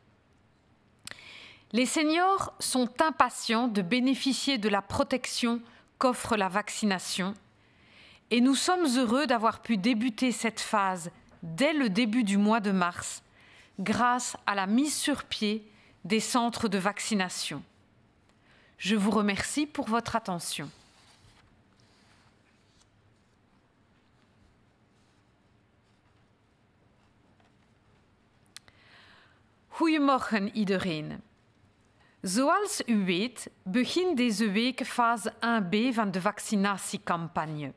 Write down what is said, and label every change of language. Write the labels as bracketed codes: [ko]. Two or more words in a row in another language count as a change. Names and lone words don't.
[fr] Les seniors sont impatients de bénéficier de la protection qu'offre la vaccination, et nous sommes heureux d'avoir pu débuter cette phase dès le début du mois de mars, grâce à la mise sur pied des centres de vaccination. Je vous remercie pour votre attention. [nl] Goedemorgen iedereen. Zoals u weet begint deze week fase 1b van de vaccinatiecampagne.